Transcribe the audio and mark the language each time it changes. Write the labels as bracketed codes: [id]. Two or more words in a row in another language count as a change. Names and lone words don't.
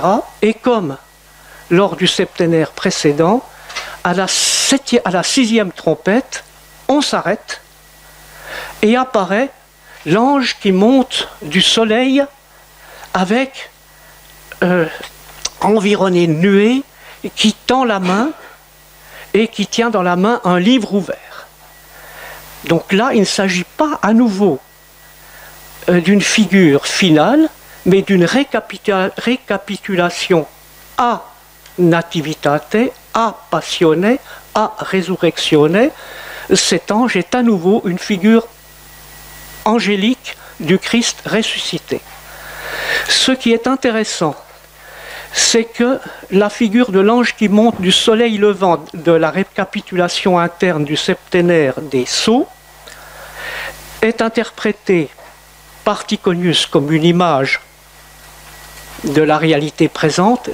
[fr] Et comme lors du septénaire précédent, à la 6e trompette, on s'arrête et apparaît l'ange qui monte du soleil avec environné de nuées, qui tend la main et qui tient dans la main un livre ouvert. Donc là, il ne s'agit pas à nouveau d'une figure finale, mais d'une récapitulation [la] a nativitate, a passione, a resurrectione. [fr] Cet ange est à nouveau une figure angélique du Christ ressuscité. Ce qui est intéressant, c'est que la figure de l'ange qui monte du soleil levant de la récapitulation interne du septénaire des Sceaux est interprétée par Tychonius comme une image de la réalité présente.